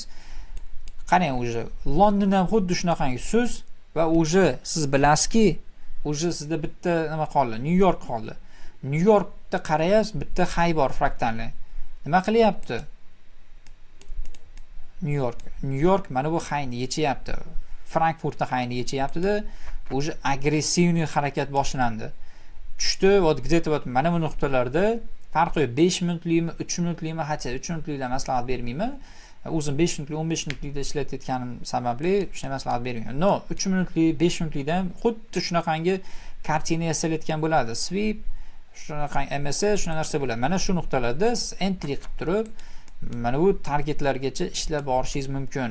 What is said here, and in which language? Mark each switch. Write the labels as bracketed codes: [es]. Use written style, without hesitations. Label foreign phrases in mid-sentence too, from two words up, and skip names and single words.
[uz] Qarang, уже London ham xuddi shunaqangi so'z va уже siz bilasizki, уже sizda bitta nima qoldi, New York qoldi. New Yorkda qarayapsiz, bitta hay bor fraktalli. Nima qilyapti? New York mana bu hayni yechyapti. Frankfurtda hayni yechyapti-da, уже agressivniy harakat boshlandi. Tushdi, [ru] вот где-то вот [uz] mana bu nuqtalarda farqi yo'q. 5 minutlikmi, 3 minutlikmi, hatto 3 minutlikda maslahat bermayman. O'zim 5 minutlik, 15 minutlikda ishlatayotganim sababli shunday maslahat bermayman. No, 3 minutlik, 5 minutlikdan xuddi shunaqangi kartina yasalayotgan bo'ladi. Sweep, shunaqangi MS, shuna narsa bo'ladi. Mana shu nuqtalarda siz entry qilib turib, mana bu targetlargacha ishlab borishingiz mumkin.